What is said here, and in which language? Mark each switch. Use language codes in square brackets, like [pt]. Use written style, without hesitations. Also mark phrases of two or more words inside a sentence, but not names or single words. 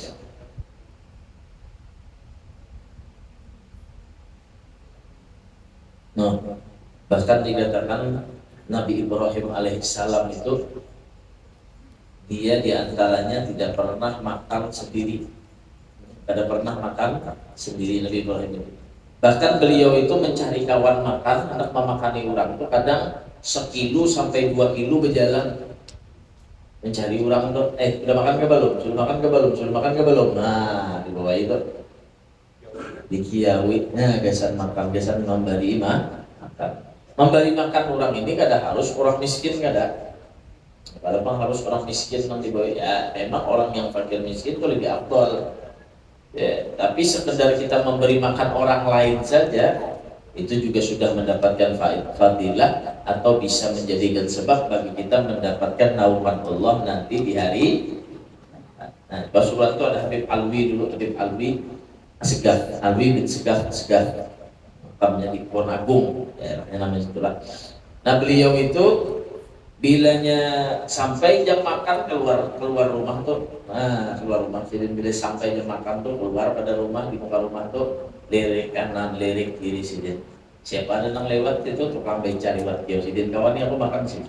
[id] Nah, bahkan dikatakan Nabi Ibrahim alaihissalam itu dia diantaranya tidak pernah makan sendiri, tidak pernah makan sendiri Nabi Ibrahim itu. Bahkan beliau itu mencari kawan makan, hendak memakani orang itu kadang 1 sampai 2 kilo berjalan mencari orang itu. Udah makan ke belum? Sudah makan ke belum? Sudah makan ke belum? Nah, di bawah itu dikiawi. [bjn] Nah, gasan makan, gasan memberi makan. Memberi makan orang ini kada harus orang miskin, kada. [id] Kalau memang harus orang miskin nanti bawah, ya memang orang yang fakir miskin itu lebih afdal. Ya, tapi sekedar kita memberi makan orang lain saja itu juga sudah mendapatkan fadilah atau bisa menjadikan sebab bagi kita mendapatkan naungan Allah nanti di hari. Nah, Rasulullah itu ada Habib Alwi dulu, Habib Alwi Segaf, Alwi bin Segaf, makamnya di Pohon Agung, daerahnya namanya itulah. Nah, beliau itu bilanya sampai jam makan keluar rumah tuh. [bjn] Nah, keluar rumah sidin bila sampai jam makan tuh keluar pada rumah, di muka rumah tuh lirik kanan, lirik kiri sidin. Siapa ada yang lewat itu tukang beca lewat jauh sidin, kawan ini aku makan sih.